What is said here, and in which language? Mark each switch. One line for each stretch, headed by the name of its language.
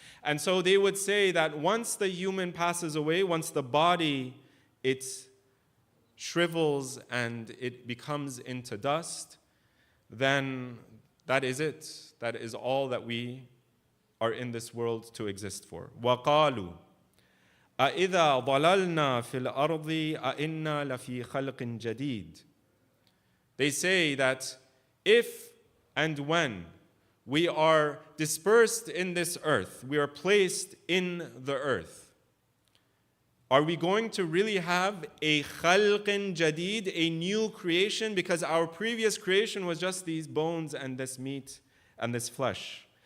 English: And so they would say that once the human passes away, once the body, it shrivels and it becomes into dust, then that is it. That is all that we are in this world to exist for.
Arabic: وَقَالُوا أَإِذَا ضَلَلْنَا فِي الْأَرْضِ أَإِنَّا لَفِي خَلْقٍ جَدِيدٍ.
English: They say that if and when We are dispersed in this earth. We are placed in the earth. Are we going to really have a khalqin jadid, a new creation? Because our previous creation was just these bones and this meat and this flesh.